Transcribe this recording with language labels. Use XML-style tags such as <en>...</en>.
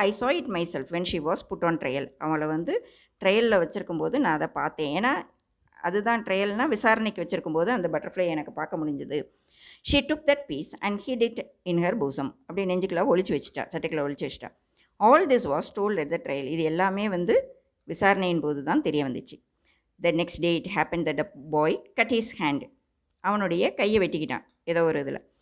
<en>I saw it myself when she was put on trial.</en> <ta>அவளை வந்து ட்ரையலில் வச்சுருக்கும்போது நான் அதை பார்த்தேன். ஏன்னா அதுதான் ட்ரையல்னால் விசாரணைக்கு வச்சுருக்கும்போது அந்த பட்டர்ஃப்ளை எனக்கு பார்க்க முடிஞ்சது.</ta> <en>She took that piece and hid it in her bosom.</en> <ta>அப்படி நெஞ்சுக்குள்ள ஒழிச்சு வச்சுட்டா,</ta> <en>சட்டைக்குள்ள ஒழிச்சு வச்சுட்டா. All this was told at the trial.</en> <ta>இது எல்லாமே வந்து விசாரணையின் போது தான் தெரிய வந்துச்சு.</ta> <en>The next day it happened that the boy cut his hand.</en> <ta>அவனுடைய கையை வெட்டிக்கிட்டான் ஏதோ ஒரு இதில்.</ta>